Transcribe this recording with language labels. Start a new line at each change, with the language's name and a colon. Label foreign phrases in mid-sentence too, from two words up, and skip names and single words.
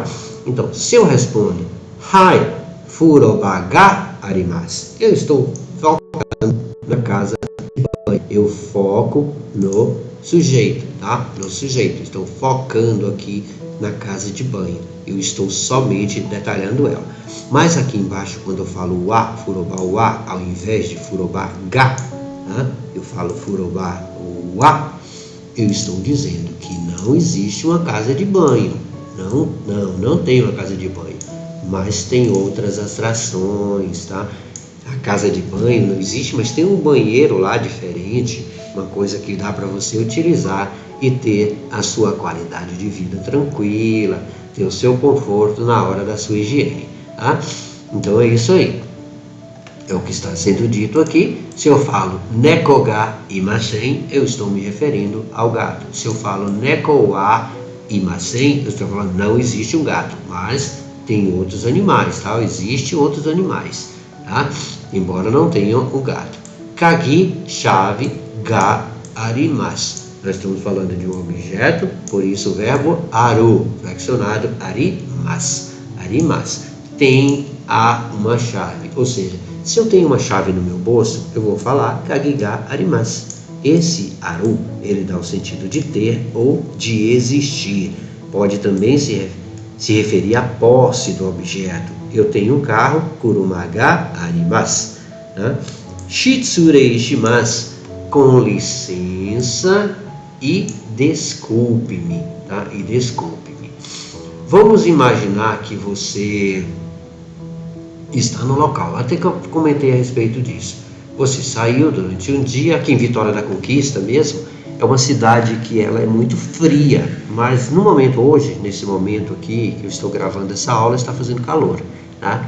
Portuguese: Então, se eu respondo
Japanese: はい、風呂場があります,
Portuguese: eu estou focando na casa de banho. Eu foco no sujeito, tá? No sujeito. Estou focando aqui na casa de banho. Eu estou somente detalhando ela. Mas aqui embaixo, quando eu falo wa,
Japanese: 風呂場は,
Portuguese: ao invés de
Japanese: 風呂場が,
Portuguese: eu falo
Japanese: 風呂場は,
Portuguese: eu estou dizendo que não existe uma casa de banho. Não tem uma casa de banho. Mas tem outras atrações, tá? A casa de banho não existe, mas tem um banheiro lá diferente, uma coisa que dá para você utilizar e ter a sua qualidade de vida tranquila, ter o seu conforto na hora da sua higiene, tá? Então é isso aí. É o que está sendo dito aqui. Se eu falo
Japanese: 猫がいません,
Portuguese: eu estou me referindo ao gato. Se eu falo
Japanese: 猫はいません,
Portuguese: eu estou falando não existe um gato, mas tem outros animais, tá? Existem outros animais, tá? Embora não tenham o gato.
Japanese: Kagi, chave, があります.
Portuguese: Nós estamos falando de um objeto, por isso o verbo aru, flexionado,
Japanese: arimasu. Arimasu.
Portuguese: Tem uma chave, ou seja, Se eu tenho uma chave no meu bolso, eu vou falar
Japanese: 鍵があります.
Portuguese: Esse aru, ele dá o sentido de ter ou de existir. Pode também se referir à posse do objeto. Eu tenho um carro,
Japanese: 車があります. 失礼します,
Portuguese: com licença e desculpe-me, tá? E desculpe-me. Vamos imaginar que você está no local, até que eu comentei a respeito disso. Você saiu durante um dia, aqui em Vitória da Conquista mesmo, é uma cidade que ela é muito fria, mas no momento hoje, nesse momento aqui que eu estou gravando essa aula, está fazendo calor, tá?